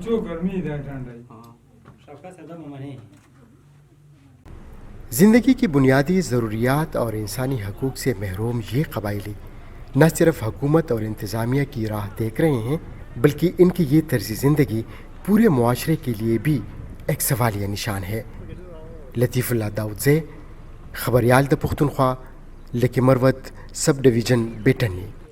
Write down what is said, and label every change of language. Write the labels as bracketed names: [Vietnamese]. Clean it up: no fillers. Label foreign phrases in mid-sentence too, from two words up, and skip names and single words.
[Urdu] زندگی کی بنیادی ضروریات اور انسانی حقوق سے محروم یہ قبائلی نہ صرف حکومت اور انتظامیہ کی راہ دیکھ رہے ہیں، بلکہ ان کی یہ طرز زندگی پورے معاشرے کے لیے بھی ایک سوالیہ نشان ہے۔ [Pashto] لطیف اللہ داؤدزے، خبریال د پختونخوا، لکی مروت [English] sub division [Pashto] بیٹنی۔